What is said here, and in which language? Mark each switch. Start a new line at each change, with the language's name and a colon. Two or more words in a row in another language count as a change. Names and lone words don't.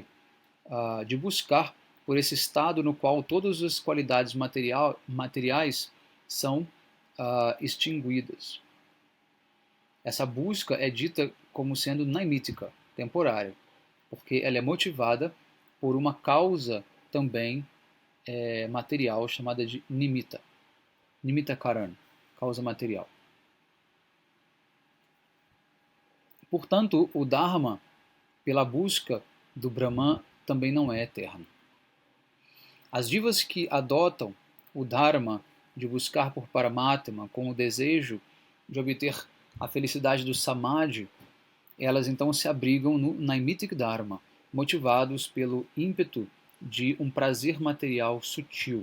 Portuguese: De buscar por esse estado no qual todas as qualidades materiais são extinguidas. Essa busca é dita como sendo naimítica, temporária, porque ela é motivada por uma causa também material chamada de nimitta,
Sanskrit: nimitta karan,
Portuguese: causa material. Portanto, o Dharma, pela busca do Brahman, também não é eterno. As divas que adotam o Dharma de buscar por Paramatma com o desejo de obter a felicidade do Samadhi, elas então se abrigam no
Sanskrit: Naimitic Dharma,
Portuguese: motivados pelo ímpeto de um prazer material sutil.